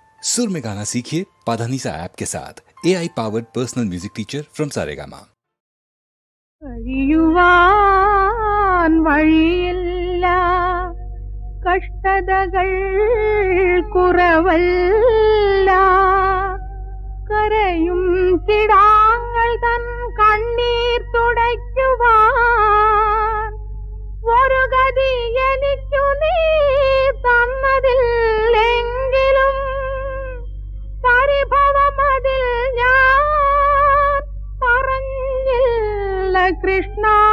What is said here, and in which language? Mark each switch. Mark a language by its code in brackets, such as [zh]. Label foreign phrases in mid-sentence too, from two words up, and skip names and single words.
[hi] सुर में गाना सीखिए पाधानीसा ऐप के साथ [en] AI powered personal music teacher from [hi] सारेगामा। [ml] കഴിയുവാൻ വഴിയില്ല, കഷ്ടതകൾ കുറവല്ല, കരയും കിടാങ്ങൾ തൻ കണ്ണീർ തുടയ്ക്കുവാൻ ഒരു ഗതി എനിക്കു നീ തന്നതില്ലെങ്കിലും പരിഭവമതിൽ ഞാൻ പറഞ്ഞില്ല കൃഷ്ണ.